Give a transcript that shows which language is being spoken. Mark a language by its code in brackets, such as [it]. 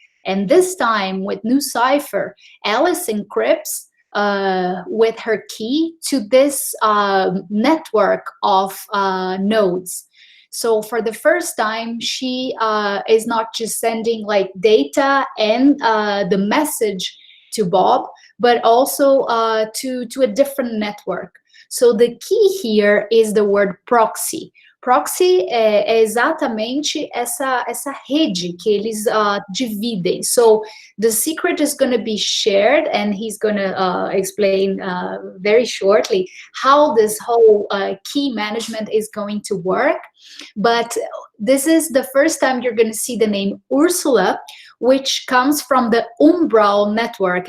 [en] And this time with NuCypher, Alice encrypts with her key to this network of nodes. So for the first time, she is not just sending like data and the message to Bob, but also to a different network. So the key here is the word proxy. [pt] Proxy é exatamente essa rede que eles dividem. [en] So the secret is going to be shared, and he's going to explain very shortly how this whole key management is going to work. But this is the first time you're going to see the name Ursula, which comes from the Umbral network.